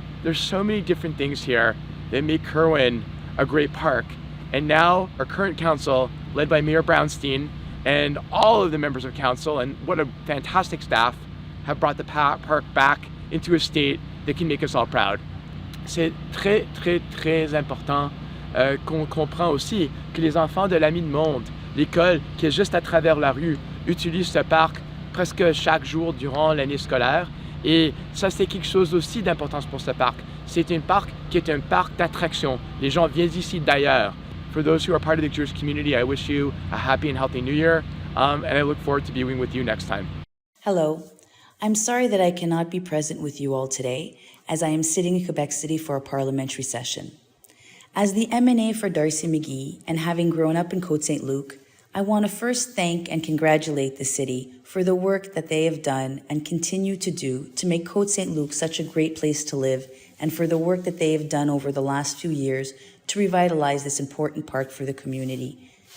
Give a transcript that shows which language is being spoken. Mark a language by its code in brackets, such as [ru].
[en] There's so many different things here that make Kirwan a great park. And now our current council, led by Mayor Brownstein and all of the members of council, and what a fantastic staff, have brought the park back into a state that can make us all proud. [fr] C'est très, très, très important qu'on comprend aussi que les enfants de l'Ami de Monde, l'école qui est juste à travers la rue, utilisent ce parc presque chaque jour durant l'année scolaire. Et ça, c'est quelque chose aussi d'importance pour ce parc. C'est un parc qui est un parc d'attraction. Les gens viennent ici d'ailleurs. [en] For those who are part of the Jewish community, I wish you a happy and healthy New Year, and I look forward to being with you next time. Hello. I'm sorry that I cannot be present with you all today, as I am sitting in Quebec City for a parliamentary session. As the MNA for Darcy McGee, and having grown up in Côte Saint-Luc, I want to first thank and congratulate the city for the work that they have done and continue to do to make Côte Saint-Luc such a great place to live, and for the work that they have done over the last few years to revitalize this important park for the community.